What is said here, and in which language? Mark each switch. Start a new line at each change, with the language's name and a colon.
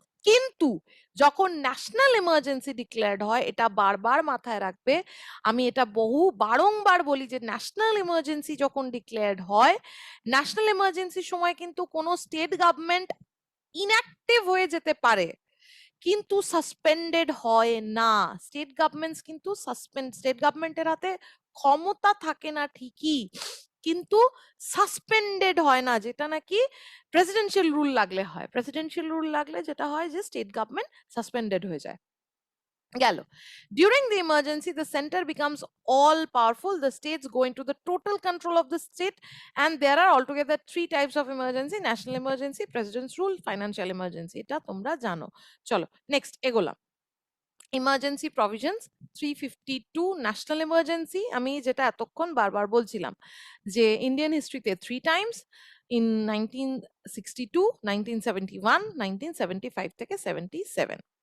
Bangla: কিন্তু যখন national emergency declared হয়, এটা বারবার মাথায় রাখবে, আমি এটা বারংবার বলি যে ন্যাশনাল এমার্জেন্সি যখন ডিক্লেয়ার্ড হয়, ন্যাশনাল এমার্জেন্সির সময় কিন্তু কোনো স্টেট গভর্নমেন্ট ইনঅ্যাক্টিভ হয়ে যেতে পারে কিন্তু সাসপেন্ডেড হয় না। স্টেট গভর্নমেন্টস কিন্তু স্টেট গভর্নমেন্টের হাতে ক্ষমতা থাকে না ঠিকই, কিন্তু সাসপেন্ডেড হয় না, যেটা নাকি প্রেসিডেন্সিয়াল রুল লাগলে হয়। প্রেসিডেন্সিয়াল রুল লাগলে যেটা হয় যে স্টেট গভর্নমেন্ট সাসপেন্ডেড হয়ে যায়।
English: গেল, during the emergency the center becomes all powerful, the states go into the total control of the state, and there are altogether 3 types of emergency: national emergency, president's rule, financial emergency।
Bangla: এটা তোমরা জানো। চলো next এগোলাম। Emergency provisions 352 national emergency, আমি যেটা এতক্ষণ বারবার বলছিলাম যে ইন্ডিয়ান হিস্ট্রিতে 3 টাইমস, ইন 1962, 1971, 1975 থেকে 77।